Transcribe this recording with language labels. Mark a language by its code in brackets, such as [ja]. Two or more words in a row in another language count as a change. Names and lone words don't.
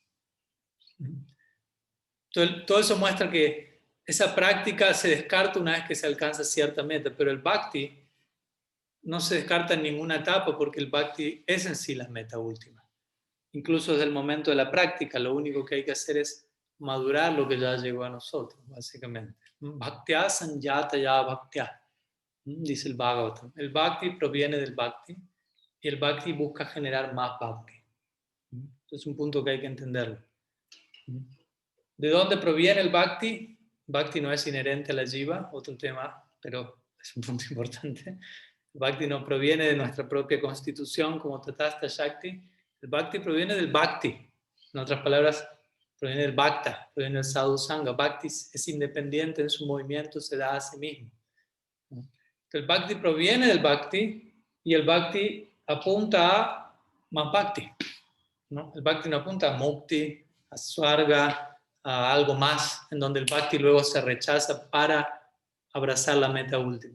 [es] Todo eso muestra que esa práctica se descarta una vez que se alcanza cierta meta, pero el bhakti no se descarta en ninguna etapa porque el bhakti es en sí la meta última. Incluso desde el momento de la práctica, lo único que hay que hacer es madurar lo que ya llegó a nosotros, básicamente. [sa] भक्त्या सञ्जात या भक्त्या, [es] dice el Bhagavatam. El bhakti proviene del bhakti y el bhakti busca generar más bhakti. Es un punto que hay que entenderlo. ¿De dónde proviene el bhakti? Bhakti no es inherente a la jiva, otro tema, pero es un punto importante. El bhakti no proviene de nuestra propia constitución como [sa] तटस्थ शक्ति. [es] El bhakti proviene del bhakti. En otras palabras, proviene del bhakta, proviene del [sa] साधु सङ्ग. [es] Bhakti es independiente en su movimiento, se da a sí mismo. El bhakti proviene del bhakti y el bhakti apunta a más bhakti, ¿no? El bhakti no apunta a mukti, a swarga, a algo más, en donde el bhakti luego se rechaza para abrazar la meta última.